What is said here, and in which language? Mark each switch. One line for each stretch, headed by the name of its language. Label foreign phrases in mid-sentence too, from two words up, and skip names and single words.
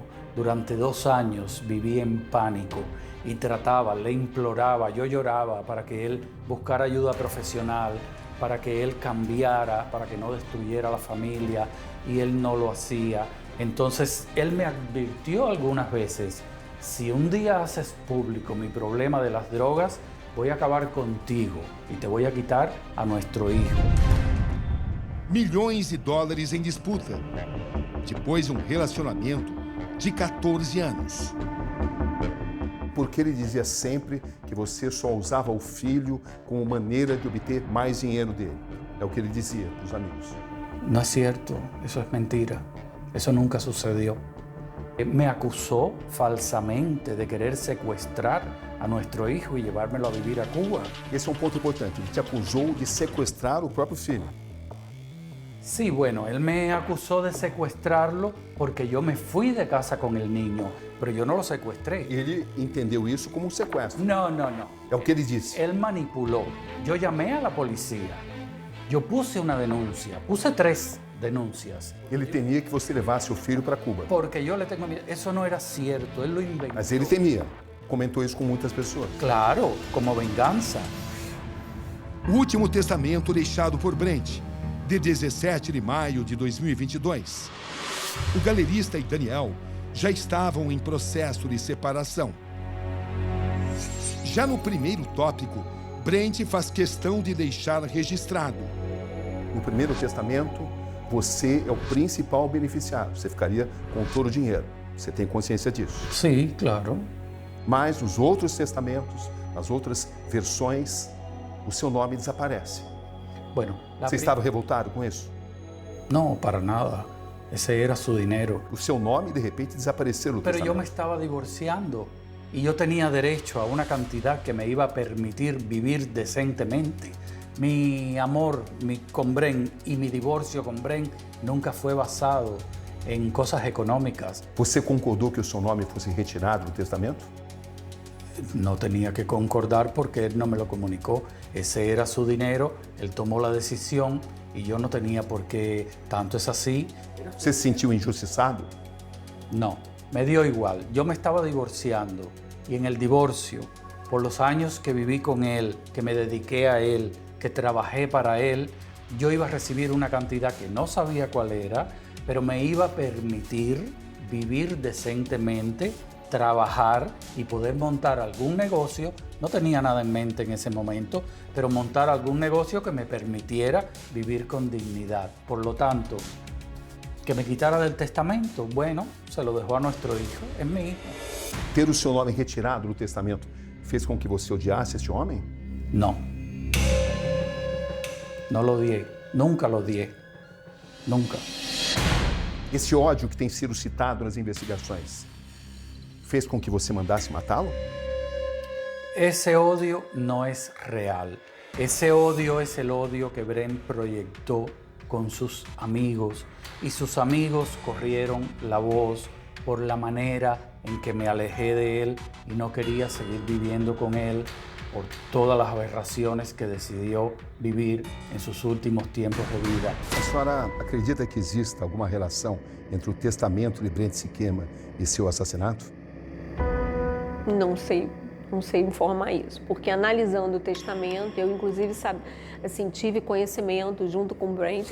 Spanish: Durante 2 años viví en pánico y trataba, le imploraba, yo lloraba para que él buscara ayuda profesional, para que él cambiara, para que no destruyera la familia, y él no lo hacía. Entonces él me advirtió algunas veces, si un día haces público mi problema de las drogas, voy a acabar contigo y te voy a quitar a nuestro hijo.
Portuguese: Milhões de dólares em disputa. Depois de um relacionamento de 14 anos. Porque ele dizia sempre que você só usava o filho como maneira de obter mais dinheiro dele. É o que ele dizia para os amigos.
Spanish: No es cierto, eso es mentira. Eso nunca sucedió. Me acusó falsamente de querer secuestrar a nuestro hijo y llevármelo a vivir a Cuba.
Portuguese: Esse é um ponto importante. Ele te acusou de sequestrar o próprio filho.
Spanish: Sí, bueno, él me acusó de secuestrarlo porque yo me fui de casa con el niño, pero yo no lo secuestré.
Portuguese: Ele entendeu isso como um sequestro.
Spanish: No.
Portuguese: É o que ele disse.
Spanish: Él manipuló. Yo llamé a la policía. Yo puse una denuncia. Puse 3 denuncias.
Portuguese: Ele temia que você levasse o filho para Cuba.
Spanish: Porque yo le tengo miedo. Eso no era cierto. Él lo inventó.
Portuguese: Mas ele temia. Comentou isso com muitas pessoas.
Spanish: Claro, como venganza.
Portuguese: O último testamento deixado por Brent, de 17 de maio de 2022. O galerista e Daniel já estavam em processo de separação. Já no primeiro tópico, Brent faz questão de deixar registrado. No primeiro testamento, você é o principal beneficiário. Você ficaria com todo o dinheiro. Você tem consciência disso.
Spanish: Sí, claro.
Portuguese: Mas nos outros testamentos, nas outras versões, o seu nome desaparece.
Spanish: Bueno,
Portuguese: Você estava revoltado com isso?
Spanish: No, para nada. Ese era su dinero.
Portuguese: O seu nome, de repente, desapareceu no
Spanish: Pero yo me
Portuguese: testamento.
Spanish: estaba divorciando y yo tenía derecho a una cantidad que me iba a permitir vivir decentemente. Mi amor con Bren y mi divorcio con Bren nunca fue basado en cosas económicas.
Portuguese: Você concordou que o seu nome fosse retirado do testamento?
Spanish: No tenía que concordar porque él no me lo comunicó. Ese era su dinero, él tomó la decisión y yo no tenía por qué. Tanto es así.
Portuguese: Você se sentiu injustiçado?
Spanish: No, me dio igual. Yo me estaba divorciando y en el divorcio, por los años que viví con él, que me dediqué a él, que trabajé para él, yo iba a recibir una cantidad que no sabía cuál era, pero me iba a permitir vivir decentemente, trabajar y poder montar algún negocio. No tenía nada en mente en ese momento, pero montar algún negocio que me permitiera vivir con dignidad. Por lo tanto, que me quitara del testamento, bueno, se lo dejó a nuestro hijo, es mi hijo.
Portuguese: Ter o seu nome retirado do testamento fez com que você odiasse este homem?
Spanish: No. No lo odié, nunca lo odié, nunca.
Portuguese: Esse ódio que tem sido citado nas investigações fez com que você mandasse matá-lo?
Spanish: Ese odio no es real. Ese odio es el odio que Bren proyectó con sus amigos y sus amigos corrieron la voz por la manera en que me alejé de él y no quería seguir viviendo con él por todas las aberraciones que decidió vivir en sus últimos tiempos de vida.
Portuguese: A senhora acredita que exista alguma relação entre o testamento de Brent Siquema e seu assassinato? Não sei informar isso, porque analisando o testamento, eu inclusive tive conhecimento junto com o Brent